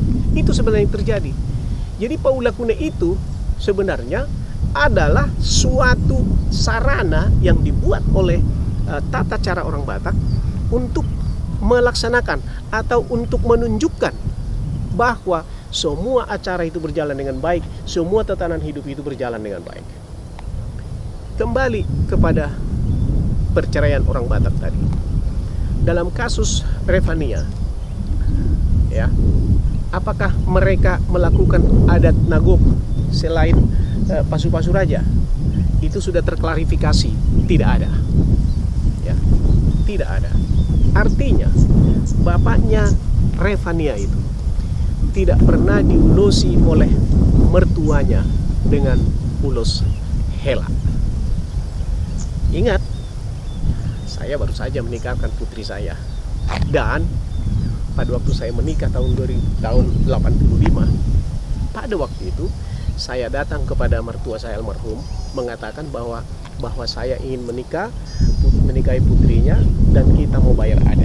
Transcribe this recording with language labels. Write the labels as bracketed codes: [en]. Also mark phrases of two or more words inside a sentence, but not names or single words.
[id] Itu sebenarnya yang terjadi. Jadi paulakune itu sebenarnya adalah suatu sarana yang dibuat oleh tata cara orang Batak untuk melaksanakan atau untuk menunjukkan bahwa semua acara itu berjalan dengan baik, semua tatanan hidup itu berjalan dengan baik. Kembali kepada perceraian orang Batak tadi. Dalam kasus Revania, ya, apakah mereka melakukan [bbc] adat nagok [id] selain [bbc] pasu-pasu raja? [id] Itu sudah terklarifikasi, tidak ada. Ya, tidak ada. Artinya, bapaknya Revania itu tidak pernah diulosi oleh mertuanya dengan [bbc] ulos hela. [id] Ingat, saya baru saja menikahkan putri saya, dan pada waktu saya menikah tahun 85, pada waktu itu saya datang kepada mertua saya almarhum mengatakan bahwa saya ingin menikahi putrinya dan kita mau bayar adat.